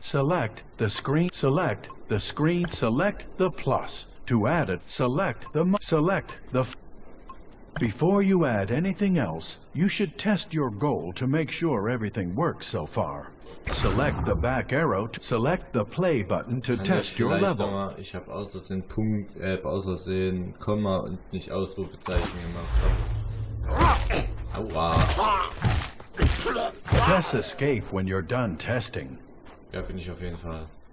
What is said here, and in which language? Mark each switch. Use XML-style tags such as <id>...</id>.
<en>Select the screen. Select the screen. Select the plus to add it. Select the Before you add anything else, you should test your goal to make sure everything works so far. Select the back arrow to select the play button to test your level.</en> <de>Ich habe außersehen Punkt, außersehen Komma und nicht Ausrufezeichen gemacht. Aua.</de> <en>Press escape when you're done testing.</en> <de>Ja, bin ich auf jeden Fall.</de>